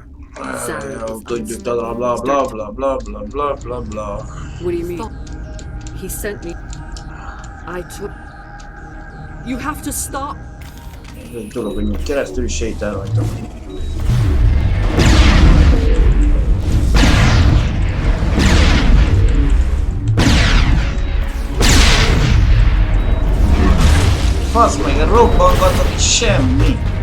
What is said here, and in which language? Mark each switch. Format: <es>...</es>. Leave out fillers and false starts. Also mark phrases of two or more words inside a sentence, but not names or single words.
<hu>Tudjuk, bla bla bla bla bla bla bla bla bla.</hu> <en>What do you mean? He sent me. I took. You have to stop.</en> <hu>Ez egy dolog, hogy még keresztül is sétál rajta. Fasz meg, robbangatok és semmi.</hu>